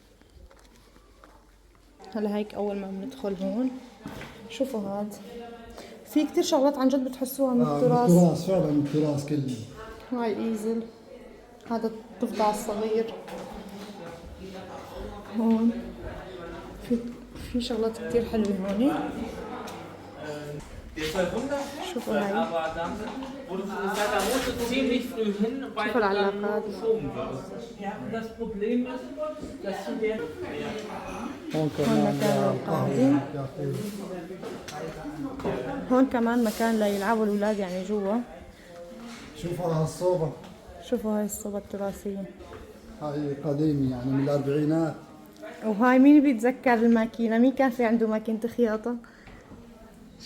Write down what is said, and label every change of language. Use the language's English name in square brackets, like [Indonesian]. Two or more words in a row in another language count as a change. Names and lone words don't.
[Arabic] هلا هيك أول ما بندخل هون شوفوا هاد في كتير شغلات عن جد بتحسوها من التراث. التراث فعلا، التراث كله. هاي إيزل، هذا الضفدع الصغير. هون في شغلات كتير حلوة هون. شوفوا هاي، [German] aber dann da musst du ziemlich früh hin, weil [Arabic] شوفوا [German] du dann [Arabic] العلاقات. [German] geschoben wirst. Ja, und das Problem ist, dass du der [Arabic] هون هون كمان مكان للقاعدين. هون كمان مكان ليلعبوا الأولاد يعني جوا. شوفوا هالصوبة، شوفوا هاي الصوبة التراثية. هاي قديمة يعني من الأربعينات. وهاي مين بيتذكر الماكينة؟ مين كان في عنده ماكينة خياطة؟